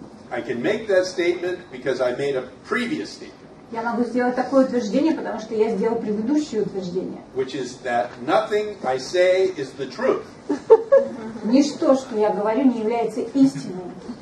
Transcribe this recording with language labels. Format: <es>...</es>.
<en>I can make that statement because I made a previous statement,</en> <ru>Я могу сделать такое утверждение, потому что я сделал предыдущее утверждение.</ru> <en>which is that nothing I say is the truth.</en> <ru>Ничто, что я говорю, не является истиной.</ru>